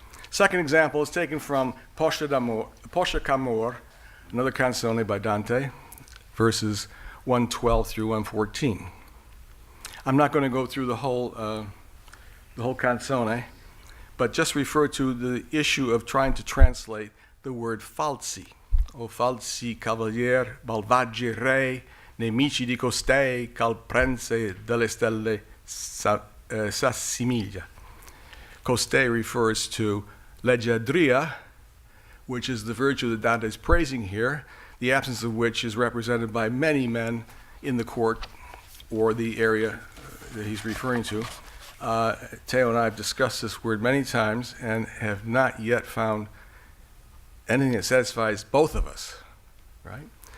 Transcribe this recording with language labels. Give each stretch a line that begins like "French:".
English: Second example is taken from Poscia d'Amor, another canzone by Dante, verses 112 through 114. I'm not going to go through the whole canzone, but just refer to the issue of trying to translate the word falsi.
Italian: O falsi cavalier, malvagi re, nemici di costei, cal prense delle stelle s'assimiglia.
English: Costei refers to leggiadria, which is the virtue that Dante is praising here, the absence of which is represented by many men in the court or the area that he's referring to. Teo and I have discussed this word many times and have not yet found anything that satisfies both of us, right?